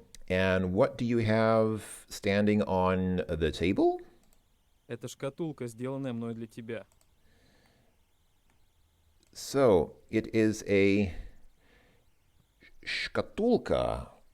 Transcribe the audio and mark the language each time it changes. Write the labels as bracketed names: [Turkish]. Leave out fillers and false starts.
[English] And what do you have standing on the table? [Russian] Это шкатулка, сделанная мной для тебя. [English] So, it is a шкатулка.